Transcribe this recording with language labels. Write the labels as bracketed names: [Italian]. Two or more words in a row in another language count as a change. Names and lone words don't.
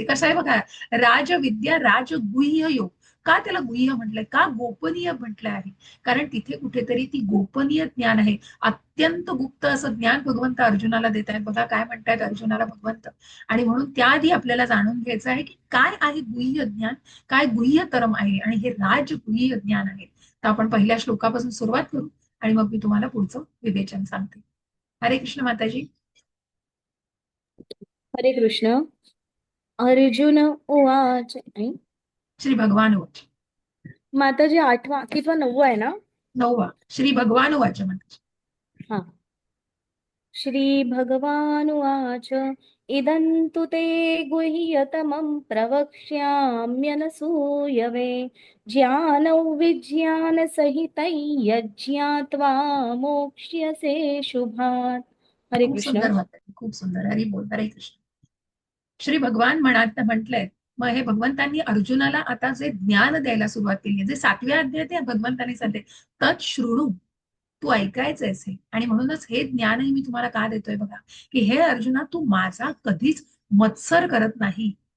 [Marathi] कसं आहे बघा, राजविद्या राजगुह्य योग. का त्याला गुह्य म्हटलंय, का गोपनीय म्हटलं आहे, कारण तिथे कुठेतरी ती गोपनीय ज्ञान आहे, अत्यंत गुप्त असं ज्ञान भगवंत अर्जुनाला देत आहेत. बघा काय म्हणतायत अर्जुनाला भगवंत. आणि म्हणून त्याआधी आपल्याला जाणून घ्यायचं आहे की काय आहे गुह्य ज्ञान, काय गुह्यतरम आहे आणि हे राजगुह्य ज्ञान आहे. तर आपण पहिल्या श्लोकापासून सुरुवात करू आणि मग मी तुम्हाला पुढचं विवेचन सांगते. हरे कृष्ण माताजी. हरे कृष्ण. [Sanskrit] अर्जुन उवाच. श्री भगवान वाच. [Marathi] माताजी 8वा कितवा 9वा आहे ना? [Sanskrit] 9वा. श्री भगवान वाच माताजी. [Marathi] हा. [Sanskrit] श्री भगवान उवाच. इदं तु ते गुह्यतमं प्रवक्ष्याम्यनसूयवे ज्ञानौ विज्ञानसहितं यज्ञात्वा मोक्ष्यसे शुभात्. [Marathi] हरे खूप कृष्ण. सुंदर माताजी, खूप सुंदर. हरी बोल. हरे कृष्ण. श्री भगवान म्हटलंय, मग हे भगवंतांनी अर्जुनाला आता जे ज्ञान द्यायला सुरुवात केली, जे 7व्या अध्याय ते भगवंतांनी सांगते [Sanskrit] तत् शृणू, [Marathi] तू ऐकायचंयस हे. आणि म्हणूनच हे ज्ञानही मी तुम्हाला का देतोय बघा, की हे अर्जुना तू माझा कधीच मत्सर करत नाही.